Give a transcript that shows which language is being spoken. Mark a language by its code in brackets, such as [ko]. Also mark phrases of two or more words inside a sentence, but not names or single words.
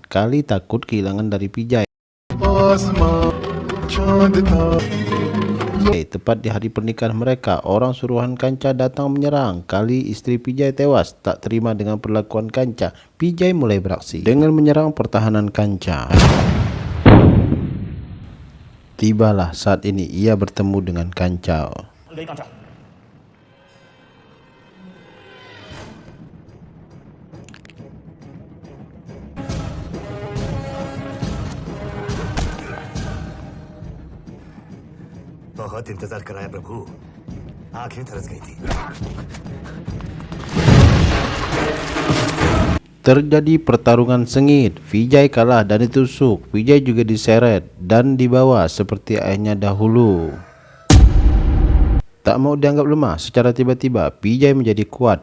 [id] Kali takut kehilangan dari Vijay. Tepat di hari pernikahan mereka, orang suruhan Kanca datang menyerang. Kali istri Vijay tewas. Tak terima dengan perlakuan Kanca, Vijay mulai beraksi dengan menyerang pertahanan Kanca. Tibalah saat ini ia bertemu dengan Kanca. [hi] बहुत इंतजार कराया प्रभु, आंखें तरस गई थी। [id] Terjadi pertarungan sengit. Vijay kalah dan ditusuk. Vijay juga diseret dan dibawa seperti ayahnya dahulu. Tak mau dianggap lemah, secara tiba-tiba Vijay menjadi kuat.